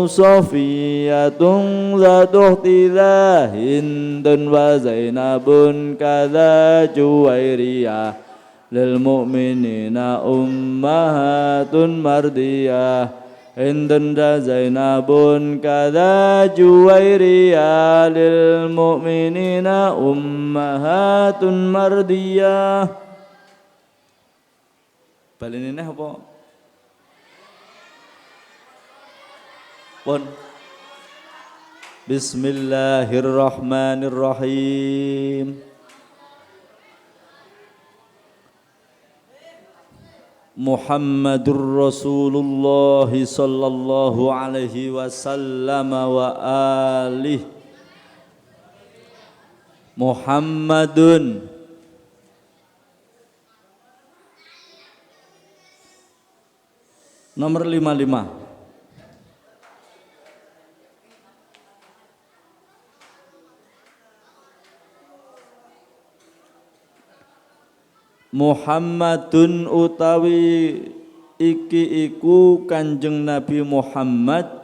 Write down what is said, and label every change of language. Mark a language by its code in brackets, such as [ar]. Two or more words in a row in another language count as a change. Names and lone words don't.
[ar] صفية ذات أخت ذا هند وزينب كذا جويرية للمؤمنين أمهات مردية هند زينب كذا جويرية للمؤمنين أمهات مردية. [jv] Balinine apa? Pun. [ar] بسم الله الرحمن الرحيم. محمد رسول الله صلى الله عليه وسلم وآله. [jv] Muhammadun nomor 55. Muhammadun utawi iki iku Kanjeng Nabi Muhammad